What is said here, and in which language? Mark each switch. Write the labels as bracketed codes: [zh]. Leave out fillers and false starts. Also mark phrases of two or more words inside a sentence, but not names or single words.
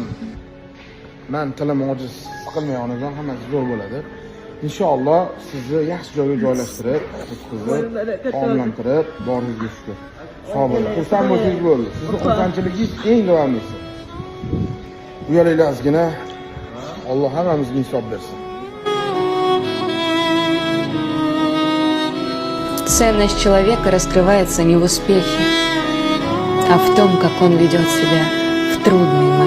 [uz] Men tilim ojiz, siqilmay onajon, hammasi zo'r bo'ladi. Inshaalloh sizni yaxshi joyga joylashtirib, o'tkazib, omlantirib, boringizga shukur. Sog' bo'ling. Xursand bo'lsangiz bo'ldi. Sizni xursandchiligingiz eng davomlisi. Uyalingizgina Alloh hammamizga insof bersin. [ru] Ценность человека раскрывается не в успехе, а в том, как он ведет себя в трудные